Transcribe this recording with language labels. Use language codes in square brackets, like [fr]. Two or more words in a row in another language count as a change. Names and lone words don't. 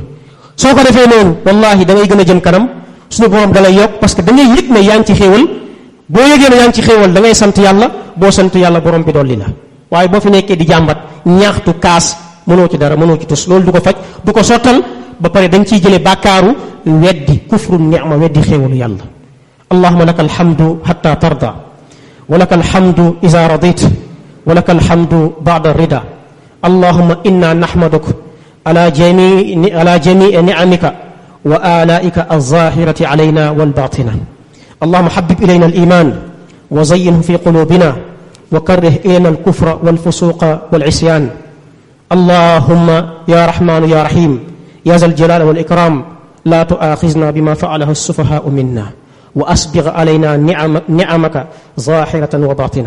[wo] soo ko defee noonu wallahi da ngay gën a jëm kanam, sunu borom da lay yokk, [fr] parce que [wo] da ngay yëg ne yaa ngi ci xéewal. boo yëgee ne yaa ngi ci xéewal da ngay sant yàlla, boo sant yàlla borom bi dolli la. waaye boo fi nekkee di jàmbat ñaaxtu kaas mënoo ci dara, mënoo ci tus, loolu du ko faj, du ko sottal. ba pare dañ ciy jëlee bàkkaaru weddi, [ar] كفر النعمة, [wo] weddi xéewalu yàlla. [ar] اللهم لك الحمد حتى ترضى ولك الحمد إذا رضيت ولك الحمد بعد الرضا. اللهم إنا نحمدك على جميع نعمك وآلائك الظاهرة علينا والباطنة. اللهم حبب إلينا الإيمان وزينه في قلوبنا وكره إلينا الكفر والفسوق والعصيان. اللهم يا رحمن يا رحيم يا ذا الجلال والإكرام لا تؤاخذنا بما فعله السفهاء منا وأسبغ علينا نعمك ظاهرة وباطنة.